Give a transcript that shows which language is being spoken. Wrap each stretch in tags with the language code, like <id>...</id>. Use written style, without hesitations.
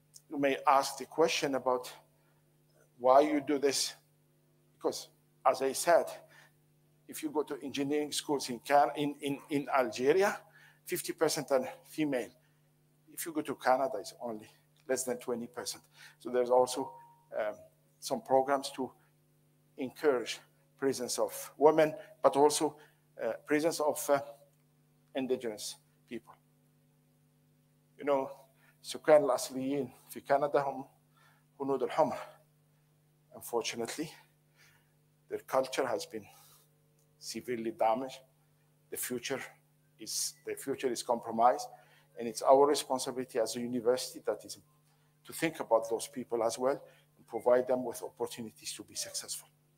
<en>You may ask the question about why you do this, because as I said, if you go to engineering schools in Algeria, 50% are female. If you go to Canada, it's only less than 20%. So there's also some programs to encourage presence of women, but also presence of indigenous people.</en> <ar>You know, سكان الأصليين في كندا هم هنود الحمر.</ar> <en>Unfortunately, their culture has been severely damaged. The future is compromised, and it's our responsibility as a university that is to think about those people as well and provide them with opportunities to be successful.</en>